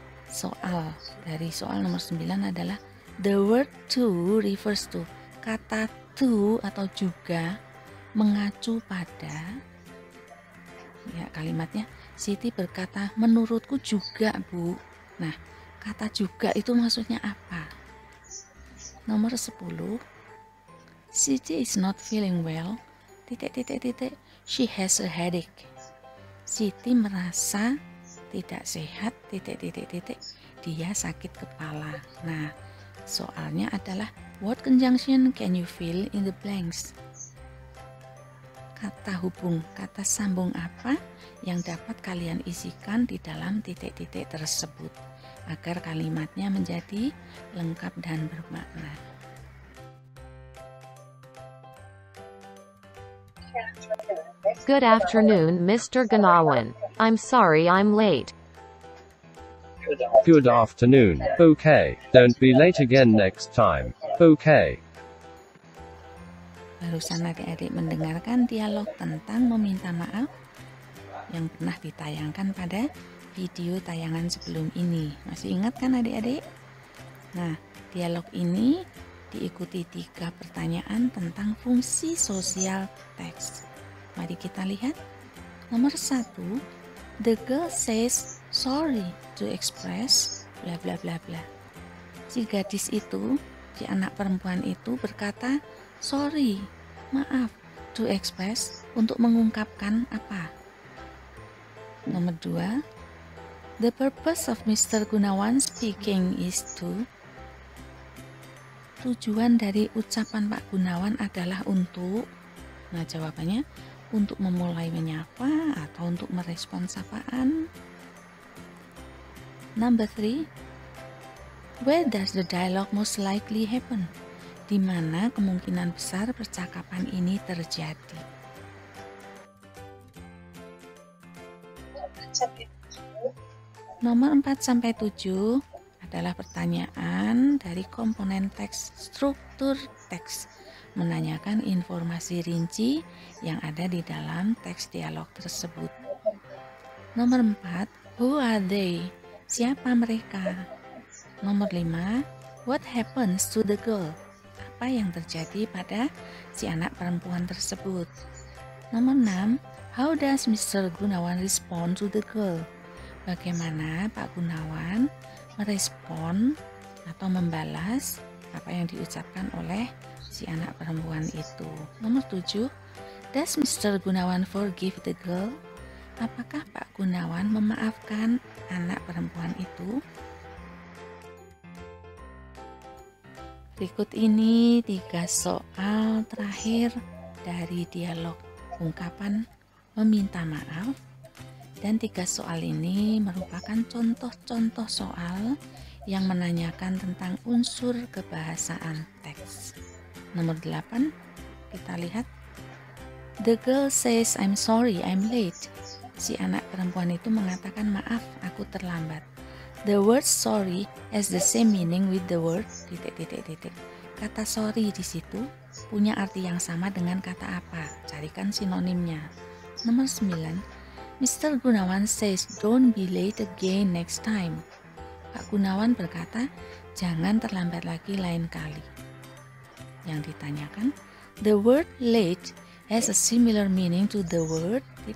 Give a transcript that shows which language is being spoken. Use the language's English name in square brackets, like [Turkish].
[Indonesian] Soal dari soal nomor 9 adalah [English] the word to refers to. [Indonesian] Kata to atau juga mengacu pada, ya kalimatnya, Siti berkata, menurutku juga, Bu. Nah, kata juga itu maksudnya apa? [English] Nomor 10, Siti is not feeling well. She has a headache. [Indonesian] Siti merasa tidak sehat. Dia sakit kepala. Nah, soalnya adalah [English] what conjunction can you fill in the blanks? [Indonesian] Kata hubung, kata sambung apa yang dapat kalian isikan di dalam titik-titik tersebut agar kalimatnya menjadi lengkap dan bermakna. [English] Good afternoon, Mr. Gunawan. I'm sorry I'm late. Good afternoon. Okay, don't be late again next time. Okay. [Indonesian] Barusan adik-adik mendengarkan dialog tentang meminta maaf yang pernah ditayangkan pada video tayangan sebelum ini. Masih ingat kan adik-adik? Nah, dialog ini diikuti 3 pertanyaan tentang fungsi sosial teks. Mari kita lihat. [English] Nomor 1, the girl says sorry to express bla bla bla bla. [Indonesian] Si gadis itu, si anak perempuan itu berkata sorry, maaf, [English] to express, [Indonesian] untuk mengungkapkan apa? [English] Nomor 2, the purpose of Mr. Gunawan speaking is to. [Indonesian] Tujuan dari ucapan Pak Gunawan adalah untuk. Nah, jawabannya untuk memulai menyapa atau untuk merespon sapaan. [English] Number 3, where does the dialogue most likely happen? [Indonesian] Di mana kemungkinan besar percakapan ini terjadi? Nomor 4 sampai 7 adalah pertanyaan dari komponen teks, struktur teks, menanyakan informasi rinci yang ada di dalam teks dialog tersebut. [English] Nomor 4, who are they? [Indonesian] Siapa mereka? [English] Nomor 5, what happens to the girl? [Indonesian] Apa yang terjadi pada si anak perempuan tersebut? [English] Nomor 6, how does Mr. Gunawan respond to the girl? [Indonesian] Bagaimana Pak Gunawan merespon atau membalas apa yang diucapkan oleh si anak perempuan itu? [English] Nomor 7, does Mr. Gunawan forgive the girl? [Indonesian] Apakah Pak Gunawan memaafkan anak perempuan itu? Berikut ini 3 soal terakhir dari dialog ungkapan meminta maaf, dan 3 soal ini merupakan contoh-contoh soal yang menanyakan tentang unsur kebahasaan teks. Nomor 8, kita lihat. [English] The girl says, I'm sorry, I'm late. [Indonesian] Si anak perempuan itu mengatakan, maaf, aku terlambat. [English] The word sorry has the same meaning with the word ... [Indonesian] Kata sorry di situ punya arti yang sama dengan kata apa? Carikan sinonimnya. Nomor 9, Mr. [English] Gunawan says, don't be late again next time. [Indonesian] Pak Gunawan berkata, jangan terlambat lagi lain kali. Yang ditanyakan, [English] the word late has a similar meaning to the word ...